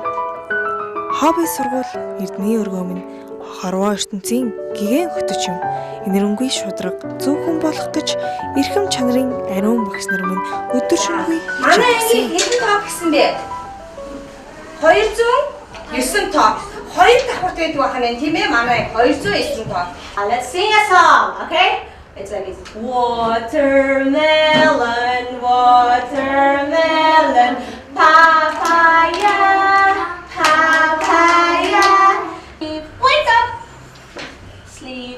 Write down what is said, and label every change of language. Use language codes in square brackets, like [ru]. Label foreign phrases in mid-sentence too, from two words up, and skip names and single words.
[mn] Хобби сургууль Эрдэнэ өргөө минь хорвоо ертөнцийн гэгэн хөтөч юм. Энэрэнгүй шудраг зөв хүн болох гэж эрхэм чанарын ариун багш нар минь өдөр шөнөгүй манай ангийн хэдэн тоо гэсэн бэ? 209 тоо. 2 давхар байдаг байна тийм ээ манай 209 тоо. [en] Let's sing a song, okay? It's like this. Watermelon, watermelon, papaya, papaya. Wake up. Sleep.